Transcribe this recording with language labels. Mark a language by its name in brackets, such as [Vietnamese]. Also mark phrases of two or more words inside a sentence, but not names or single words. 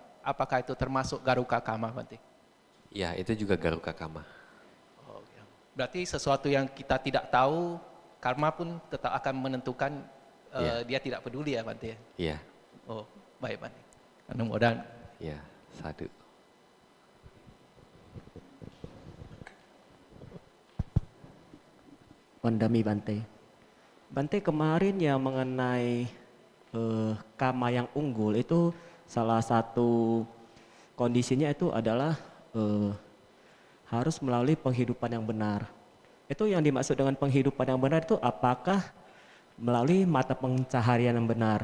[Indonesian] Apakah itu termasuk [Pali] garuka kama [Indonesian] Bante? Ya, itu juga [Pali] garuka kama. [Indonesian] Oh, ya. Berarti sesuatu yang kita tidak tahu, karma pun tetap akan menentukan dia tidak peduli ya Bante? Iya. Oh, baik Bante. Mudah-mudahan. Ya, sadu. [Pali] Wandami Bante. [Indonesian] Bante kemarin yang mengenai kama yang unggul itu salah satu kondisinya itu adalah harus melalui penghidupan yang benar. Itu yang dimaksud dengan penghidupan yang benar itu apakah melalui mata pencaharian yang benar.